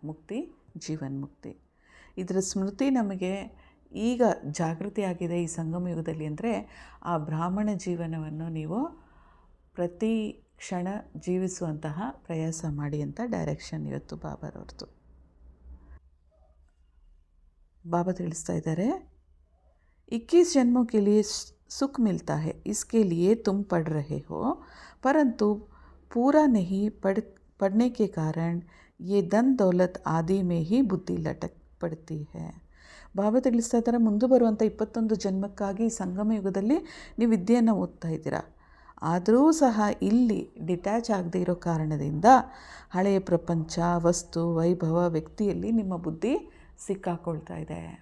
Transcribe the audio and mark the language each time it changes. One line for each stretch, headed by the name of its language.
Kannada: ಮುಕ್ತಿ, ಜೀವನ್ಮುಕ್ತಿ. ಇದರ ಸ್ಮೃತಿ ನಮಗೆ ಈಗ ಜಾಗೃತಿ ಆಗಿದೆ ಈ ಸಂಗಮ ಯುಗದಲ್ಲಿ ಅಂದರೆ ಆ ಬ್ರಾಹ್ಮಣ ಜೀವನವನ್ನು ನೀವು ಪ್ರತಿ ಕ್ಷಣ ಜೀವಿಸುವಂತಹ ಪ್ರಯಾಸ ಮಾಡಿ ಅಂತ ಡೈರೆಕ್ಷನ್ ಇವತ್ತು ಬಾಬಾರವ್ರದ್ದು. ಬಾಬಾ ತಿಳಿಸ್ತಾ ಇದ್ದಾರೆ,
Hindi: 21 जन्मों के लिए सुख मिलता है, इसके लिए तुम पढ़ रहे हो, परंतु पूरा नहीं पढ़ने के कारण ये धन दौलत आदि में ही बुद्धि लटक पड़ती है.
Kannada: ಬಾಬಾ ತಿಳಿಸ್ತಾ ಇದ್ದಾರೆ, ಮುಂದೆ ಬರುವಂಥ 21 ಜನ್ಮಕ್ಕಾಗಿ ಈ ಸಂಗಮ ಯುಗದಲ್ಲಿ ನೀವು ವಿದ್ಯೆಯನ್ನು ಓದ್ತಾ ಇದ್ದೀರಾ. ಆದರೂ ಸಹ ಇಲ್ಲಿ ಡಿಟ್ಯಾಚ್ ಆಗದೇ ಇರೋ ಕಾರಣದಿಂದ ಹಳೆಯ ಪ್ರಪಂಚ, ವಸ್ತು, ವೈಭವ, ವ್ಯಕ್ತಿಯಲ್ಲಿ ನಿಮ್ಮ ಬುದ್ಧಿ ಸಿಕ್ಕಾಕೊಳ್ತಾ ಇದೆ.